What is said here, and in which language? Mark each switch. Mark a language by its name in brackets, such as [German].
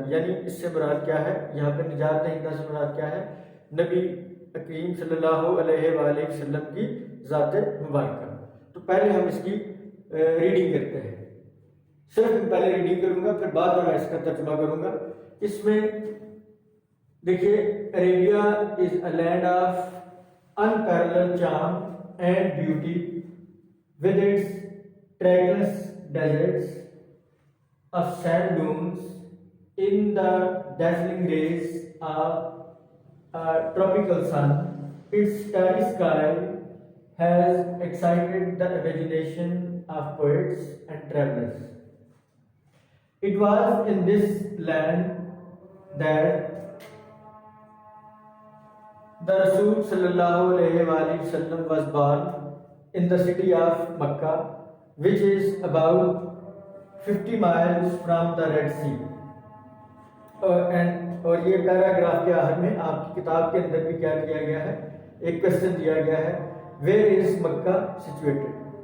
[Urdu] یعنی اس سے مراد کیا ہے، یہاں پہ نجات دہندہ سے مراد کیا ہے، نبی کریم صلی اللہ علیہ وآلہ وسلم کی ذات مبارکہ. تو پہلے ہم اس کی ریڈنگ کرتے ہیں. صرف میں پہلے ریڈنگ کروں گا، پھر بعد میں اس کا ترجمہ کروں گا. اس میں دیکھیے، [English] Arabia is a land of unparalleled charm and beauty with its trackless deserts of sand dunes in the dazzling rays of a tropical sun. Its starry sky has excited the imagination of poets and travelers. It was in this land that the Rasul sallallahu alayhi wasallam was born, in the city of Makkah, which is about 50 miles from the Red Sea. [Urdu] اور یہ paragraph کے آخر میں آپ کی کتاب کے اندر بھی کیا کیا گیا ہے، ایک کویشچن دیا گیا ہے، [English] Where is Mecca situated.